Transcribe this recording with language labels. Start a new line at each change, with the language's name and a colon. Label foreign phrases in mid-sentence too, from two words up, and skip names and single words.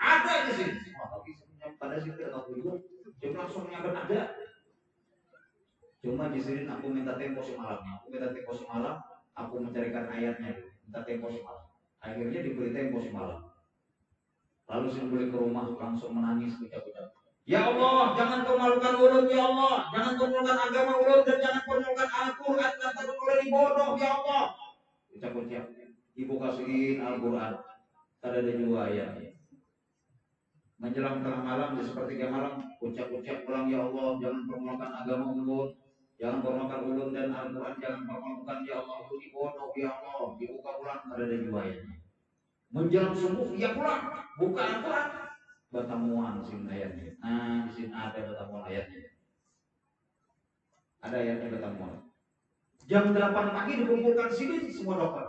Indonesian: Ada di sini. Pada sini tidak tahu dulu. Cuma langsung nyampe ada. Cuma di sini aku minta tempo semalamnya. Aku mencarikan ayatnya. Minta tempo semalam. Akhirnya diberi tempo semalam. Lalu saya balik ke rumah langsung menangis ucap-ucap. Ya Allah, jangan kau malukan ulun ya Allah, jangan kau malukan agama ulun dan jangan kau malukan Al-Quran dan takut oleh bodoh ya Allah. Ucap-ucap. Ibu kasihin Al-Quran. Ada 2 ayat. Menjelang tengah malam di sepertiga malam ucap-ucap pulang ya Allah, jangan kau malukan agama ulun, jangan kau malukan ulun dan Al-Quran, jangan kau malukan ya Allah ulun bodoh ya Allah. Dibuka ulang ada 2 ayat. Menjelang subuh ia pulang buka Al-Quran. Batamuan sini ayatnya. Nah, di sini ada batamuan ayatnya. Ada ayatnya batamuan. Jam 8 pagi dikumpulkan sini semua dokter.